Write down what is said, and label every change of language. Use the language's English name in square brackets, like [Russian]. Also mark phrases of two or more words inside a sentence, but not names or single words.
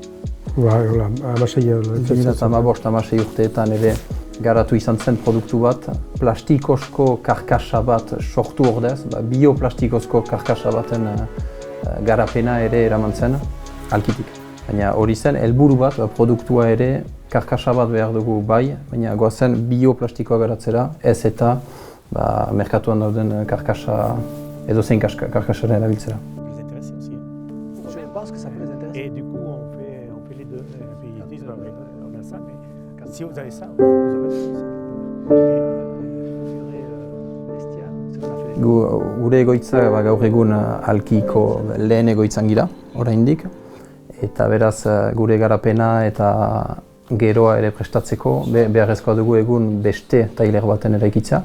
[Basque] Amasei urteetan ere garatu izan zen produktu bat, plastikozko karkasa bat sortu ordez, bioplastikozko karkasa baten garapena ere eraman zen, alkitik. Baina hori zen, helburu bat, produktua ere karkasa bat behar dugu bai, baina goazen bioplastikoa garatzera, ez eta merkatuan dauden karkasa, edozein karkasaren erabiltzera. [French] Si vous avez ça, vous avez [Basque] gure egoitza gaur egun alkiko lehen egoitzan gira, oraindik, eta beraz gure garapena eta geroa ere prestatzeko beharrezkoa dugu egun beste tailer baten eraikitza.